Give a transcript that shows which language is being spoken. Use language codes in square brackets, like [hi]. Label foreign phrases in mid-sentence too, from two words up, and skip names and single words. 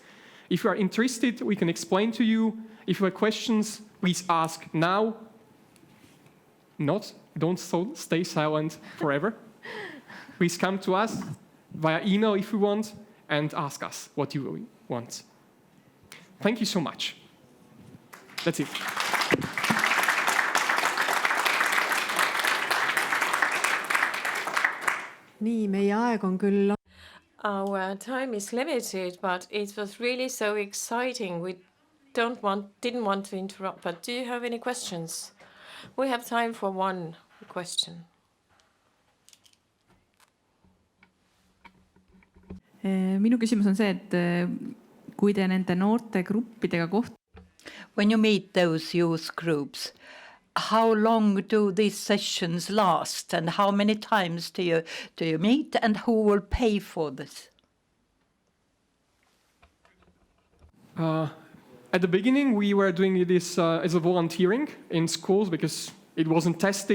[en] If you are interested, we can explain to you. If you have questions, please ask now. Don't stay silent forever. Please come to us via email if you want, and ask us what you want. Thank you so much. That's it. [et] Nii, meie aeg on küll. [en] Our time is limited, but it was really so exciting. We didn't want to interrupt, but do you have any questions? We have time for one question. [et] Minu küsimus on see, et kui te nende noorte gruppidega [en] When you meet those youth groups, how long do these sessions last, and how many times do you meet, and who will pay for this? At the beginning, we were doing this as a volunteering in schools because it wasn't tested.